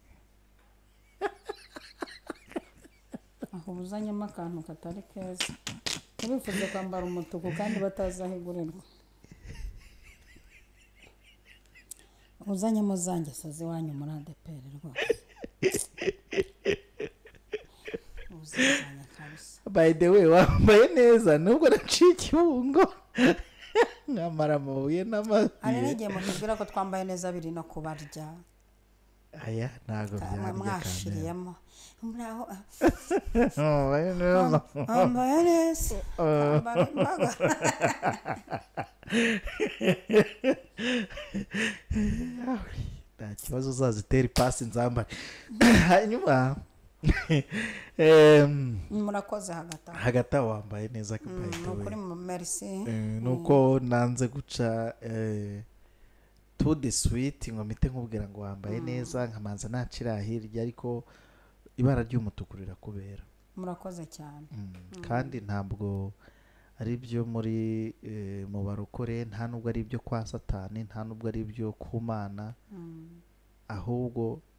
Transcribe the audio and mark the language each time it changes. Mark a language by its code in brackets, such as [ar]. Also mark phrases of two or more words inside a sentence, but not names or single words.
[rw] aho uzanyemo akantu katari keza ntibifuze kwambara umutuku kandi batazi aho igurirwa uzanyemo zanjye sazi wanyu muri ADPR rwose uzazanya kabisa [en] by the way [rw] wambaye neza nubwo naciye ikibungo nkamara amabuye hari n'amabuye n'igihe mutubwira ko twambaye neza biri no kubarya aya ntago byarya mwashiriyemo muraho wambaye neza wambaye neza wambaye imbaga nta kibazo uzazitera ipasi nzambare hanyuma murakoze hagati aho wambaye neza nukuri merci nuko nanze guca [en] to the sweet [rw] ngo mpite nkubwira ngo wambaye neza nkamanza nacira hirya ariko ibara ry'umutuku rirakubera murakoze cyane kandi ntabwo ari byo muri mu barokore nta nubwo ari byo kwa satani nta nubwo ari byo ku mana ahubwo